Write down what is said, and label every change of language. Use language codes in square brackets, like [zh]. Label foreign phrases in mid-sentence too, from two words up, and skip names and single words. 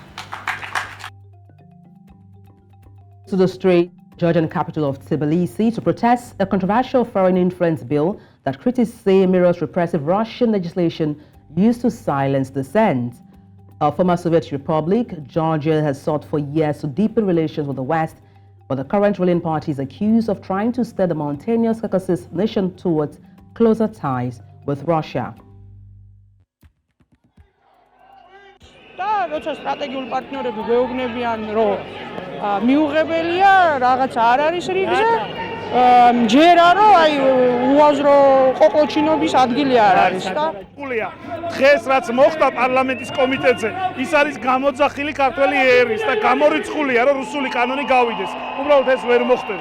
[en] To the street, Georgian capital of Tbilisi, to protest a controversial foreign influence bill that critics say mirrors repressive Russian legislation used to silence dissent. A former Soviet republic, Georgia has sought for years to deepen relations with the West, but the current ruling party is accused of trying to steer the mountainous Caucasus nation towards closer ties with Russia. [ka] როცა სტრატეგიულ პარტნიორები გვეუბნებიან, რომ მიუღებელია, რაღაც არ არის რიგზე, ჯერა რომ აი უაზრო ყოყოჩინობის ადგილი არ არის და ყულია დღეს რაც მოხდა პარლამენტის კომიტეტზე ის არის გამოძახილი ქართველი ერის და გამორიცხულია რომ რუსული კანონი გავიდეს უბრალოდ ეს ვერ მოხდება